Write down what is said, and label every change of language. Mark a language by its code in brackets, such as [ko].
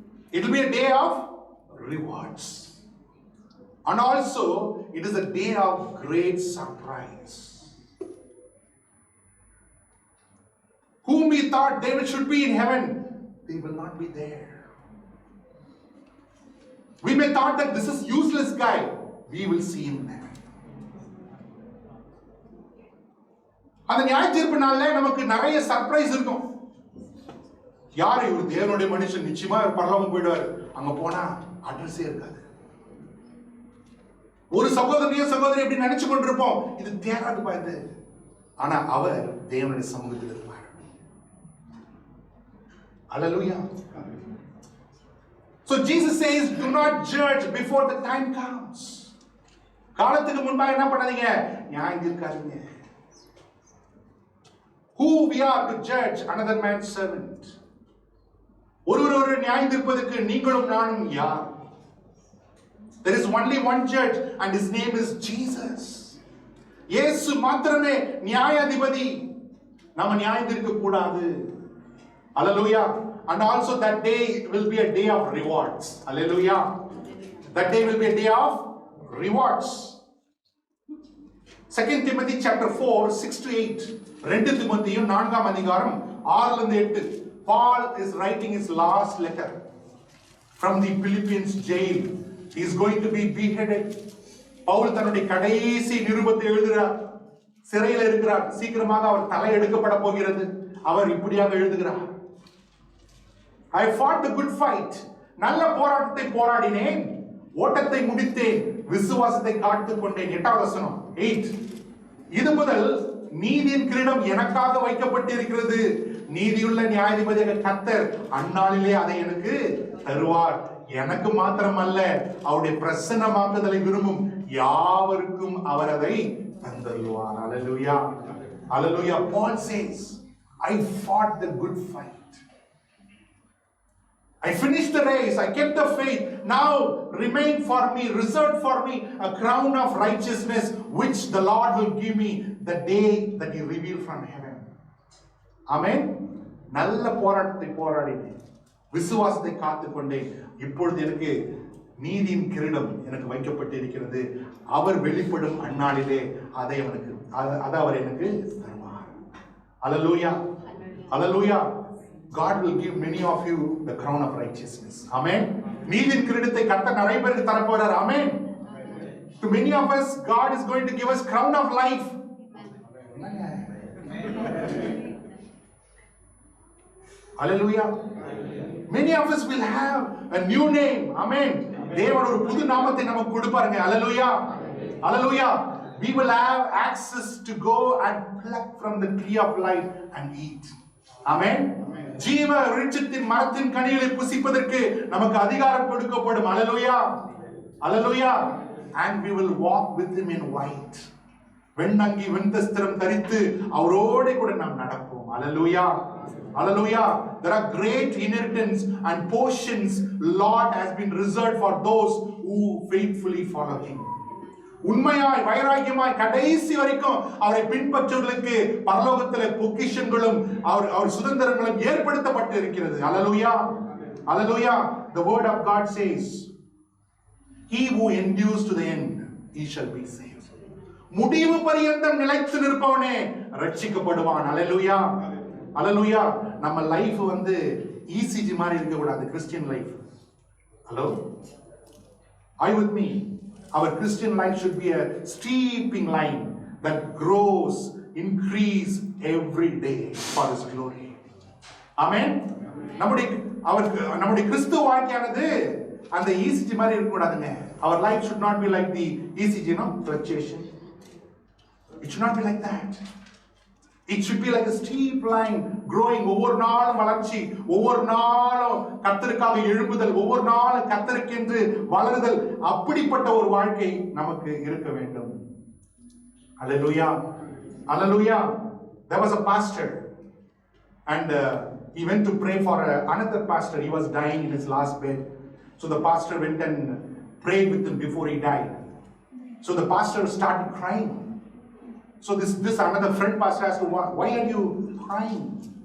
[en] It will be a day of rewards. And also, it is a day of great surprise. Whom we thought they should be in heaven, they will not be there. We may thought that this is useless guy, we will see him there. [ta] அந்த நியாய தீர்ப்பு நாள்ல நமக்கு நிறைய surprise இருக்கும். யாரு இவர் தேவனுடைய மனுஷன், நிச்சயமா பரலோகம் போயிடுவார், அங்க போனா அட்ரஸே இருக்காது. ஒரு சகோதரி எப்படி நினைச்சு கொண்டிருப்போம், இது தேராது பாய்து. ஆனா அவர் தேவனுடைய சமூகத்தில் இருப்பார். [en] Hallelujah. So Jesus says, do not judge before the time comes. [ta] காலத்துக்கு முன்பாக என்ன பண்ணாதீங்க, நியாயம் தீர்க்காதீங்க. [en] Who we are to judge another man's servant? [ta] ஒருவர் நியாயம் தீர்ப்பதற்கு நீங்களும் நானும் யார்? [en] There is only one judge and his name is Jesus. [ta] இயேசு மாத்திரமே நியாயாதிபதி. நாம நியாயம் தீர்க்க கூடாது. [en] Hallelujah. And also that day will be a day of rewards. Hallelujah. That day will be a day of rewards. 2 Timothy chapter 4, 6 to 8. [ta] 2 Timotheயும் 4ஆம் அதிகாரம் 6 லிருந்து 8. [en] Paul is writing his last letter from the Philippians jail. He is going to be beheaded. [ta] Pavul தன்னுடைய கடைசி நிருபத்தை எழுதுகிறார். சிறையில் இருக்கிறார். சீக்கிரமாக அவர் தலை எடுக்கப்பட போகிறது. அவர் இப்படியாக எழுதுகிறார். [en] I fought the good fight. [ta] நல்ல போராட்டத்தை போராடினேன், ஓட்டத்தை முடித்தேன், விசுவாசத்தை காத்துக் கொண்டேன். 8வது வசனம் 8. இது முதல் நீதியின் கிரீடம் எனக்காக வைக்கப்பட்டிருக்கிறது. நீதியுள்ள நியாயாதிபதியாக கர்த்தர் அந்நாளிலே அதை எனக்கு தருவார். எனக்கு மாத்திரமல்ல, அவருடைய பிரசன்னமாக்குதலை விரும்பும் யாவருக்கும் அவர் அதை தந்தருவார். [en] Hallelujah. Hallelujah. Paul says, I fought the good fight. I finished the race. I kept the faith. Now remain for me, reserved for me, a crown of righteousness, which the Lord will give me the day that He reveal from heaven. Amen. [ta] நல்ல போராட்டத்தை போராடினேன், விசுவாசத்தை காத்துக்கொண்டேன். இப்பொழுது எனக்கு நீதியின் கிரீடம் எனக்கு வைக்கப்பட்டிருக்கிறது. அவர் வெளிப்படும் அந்நாளிலே அதை அவர் எனக்கு தருவார். அல்லேலூயா, அல்லேலூயா. [en] God will give many of you the crown of righteousness. Amen. [ta] நீதியின் கிரீடத்தை கர்த்தர் நிறைய பேருக்கு தர போறார். [en] Amen. To many of us, God is going to give us crown of life. Hallelujah. Many of us will have a new name. Amen. [ta] தேவன் ஒரு புது நாமத்தை நமக்கு கொடுப்பாருங்க. [en] Hallelujah. Hallelujah. We will have access to go and pluck from the tree of life and eat. Amen. [ta] ஜீவ விருட்சத்தின் மரத்தின் கனிகளை புசிப்பதற்கு நமக்கு அதிகாரம் கொடுக்கப்படும். [en] Hallelujah. Hallelujah. And we will walk with him in white. [ta] வெண்ணங்கி வெண்தஸ்திரம் தரித்து அவரோடு கூட நாம் நடப்போம். [en] Hallelujah. Hallelujah. There are great inheritance and portions Lord has been reserved for those who faithfully follow him. [ta] உண்மையாய் வைராக்கியமாய் கடைசி வரைக்கும் அவரை பின்பற்றுவதற்கு பரலோகத்திலே பொக்கிஷங்களும் அவர் சுதந்திரங்களும் ஏற்படுத்தப்பட்டு இருக்கிறது. [en] Hallelujah. Hallelujah. The word of God says, he who endures to the end, he shall be saved. [ta] முடிவு பரியந்தம் நிலைத்து நிற்பவனே ரட்சிக்கப்படுவான். Hallelujah. Hallelujah. நம்ம லைஃப் ECG மாதிரி இருக்க கூடாது. [en] Christian life. Hello. Are you with me? Our Christian life should be a steeping line that grows, increase every day for his glory. Amen. [ta] நம்முடைய கிறிஸ்துவ வாழ்க்கையானது அந்த ECG மாதிரி இருக்க கூடாதுங்க. [en] Our life should not be like the ECG, fluctuation. It should not be like that. It should be like a steep line growing. [ta] ஒவ்வொரு நாளும் வளர்ச்சி, ஒவ்வொரு நாளும் கர்த்தருக்காக எழும்புதல், ஒவ்வொரு நாளும் கர்த்தருக்கென்று வளருதல். அப்படிப்பட்ட ஒரு வாழ்க்கை நமக்கு இருக்க வேண்டும். [en] Hallelujah. Hallelujah. There was a pastor and he went to pray for another pastor. He was dying in his last bed. So the pastor went and prayed with him before he died. So the pastor started crying. So this another friend pastor asked him, why are you crying?